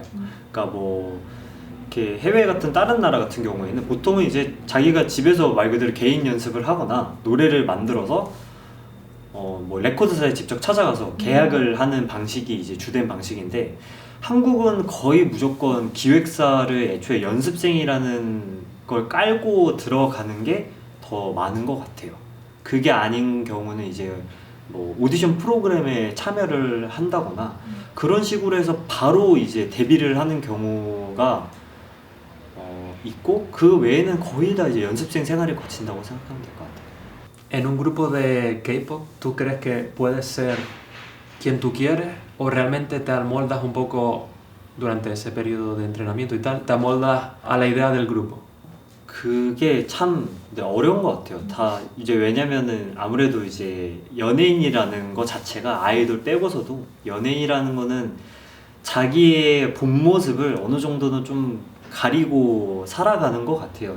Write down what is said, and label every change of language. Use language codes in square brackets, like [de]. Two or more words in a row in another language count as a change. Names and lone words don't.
[ko] 그러니까 뭐 이렇게 해외 같은 다른 나라 같은 경우에는 보통은 이제 자기가 집에서 말 그대로 개인 연습을 하거나 노래를 만들어서 뭐 레코드사에 직접 찾아가서 계약을 하는 방식이 이제 주된 방식인데 한국은 거의 무조건 기획사를 애초에 연습생이라는 걸 깔고 들어가는 게 더 많은 것 같아요. 그게 아닌 경우는 이제 뭐 오디션 프로그램에 참여를 한다거나 그런 식으로 해서 바로 이제 데뷔를 하는 경우가 있고 그 외에는 거의 다 이제 연습생 생활을 거친다고 생각하면 될 것 같아요. [es] En un grupo de K-pop, ¿tú crees que puedes ser quien tú quieres o realmente te amoldas un poco durante ese periodo de entrenamiento y tal? ¿Te amoldas a la idea del grupo? [ko] 그게 참 어려운 것 같아요. 다 이제 왜냐면은 아무래도 이제 연예인이라는 거 자체가 아이돌 빼고서도 연예인이라는 거는 자기의 본 모습을 어느 정도는 좀 가리고 살아가는 것 같아요.